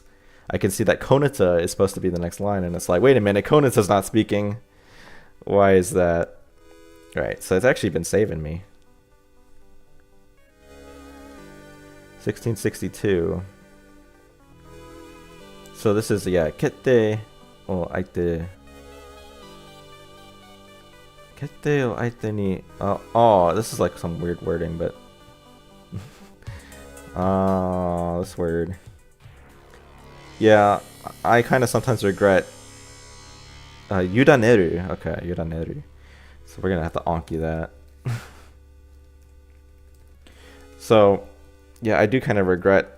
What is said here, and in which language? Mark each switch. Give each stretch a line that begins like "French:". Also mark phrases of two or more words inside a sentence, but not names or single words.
English: I can see that Konata is supposed to be the next line, and it's like, wait a minute, Konata's not speaking. Why is that? Right, so it's actually been saving me. 1662. So this is, yeah,
Japanese: 決定を相手. 決定を相手に.
English: Oh, this is like some weird wording, but. This word. Yeah, I kind of sometimes regret.
Japanese: 委ねる. Okay, 委ねる.
English: So we're gonna have to Anki that. So, yeah, I do kind of regret.